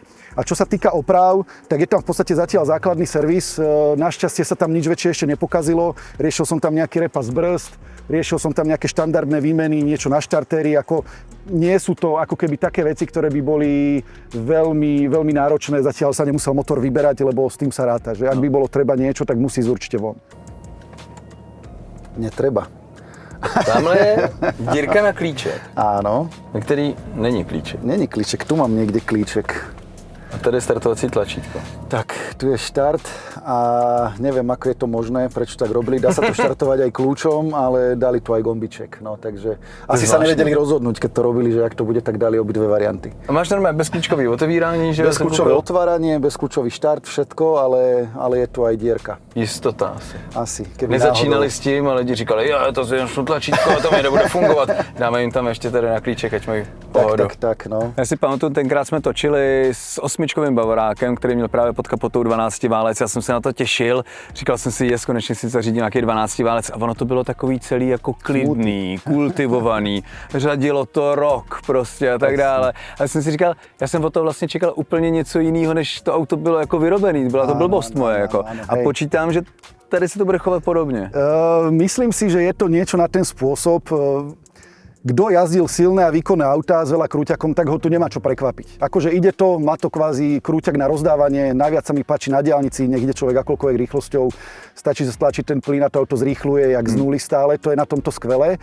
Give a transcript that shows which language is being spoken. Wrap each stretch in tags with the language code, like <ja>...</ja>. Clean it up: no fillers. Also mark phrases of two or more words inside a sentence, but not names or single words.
<sk>A čo sa týka oprav, tak je tam v podstate zatiaľ základný servis, našťastie sa tam nič väčšie ešte nepokazilo, riešil som tam nejaký repas brzd, riešil som tam nejaké štandardné výmeny, niečo na štartéri, ako nie sú to ako keby také veci, ktoré by boli veľmi, veľmi náročné. Zatiaľ sa nemusel motor vyberať, lebo s tým sa ráta, že ak by bolo treba niečo, tak musí ísť určite von. Netreba.</sk> <cs>Tamhle je dírka na klíček.</cs> <sk>Áno.</sk> <cs>Na který není klíček. Není klíček,</cs> <sk>tu mám niekde klíček.</sk> <cs>A tady je startovací tlačítko.</cs> <sk>Tak, tu je štart a neviem, ako je to možné, prečo tak robili. Dá sa to štartovať aj kľúčom, ale dali tu aj gombiček. No, takže asi sa nevedeli rozhodnúť, keď to robili, že ak to bude, tak dali obidve varianty.</sk> <cs>A máš normálne bezkľúčové otevírání, že?</cs> <sk>Bezkľúčové otváranie, bezkľúčový štart, všetko, ale je tu aj dierka.</sk> <cs>Jistota asi. Asi. My začínali s tím a lidi říkali, jo, to je tlačítko, to mi nebude fungovat. Dáme jim tam ještě tady na klíček, ať mají pohodu. Tak, no. Já si pamatuju, tenkrát jsme točili s 8čkovým Bavorákem, který měl právě pod kapotou 12 válec. Já jsem se na to těšil. Říkal jsem si, konečně si zařídil nějaký 12 válec a ono to bylo takový celý jako klidný, kultivovaný. Řadilo to rok prostě a tak dále. A já jsem si říkal, já jsem od toho vlastně čekal úplně něco jiného, než to auto bylo jako vyrobený. Byla to blbost moje jako. A počítám, že tady se to bude chovat podobně.</cs> <sk>Myslím si, že je to niečo na ten spôsob. Kto jazdil silné a výkonné autá s veľa krúťakom, tak ho tu nemá čo prekvapiť. Akože ide to, má to kvázi krúťak na rozdávanie, najviac sa mi páči na diaľnici, nech ide človek akoľkoľvek rýchlosťou, stačí stlačiť ten plyn a to auto zrýchluje, jak z nuly stále, to je na tomto skvelé.</sk>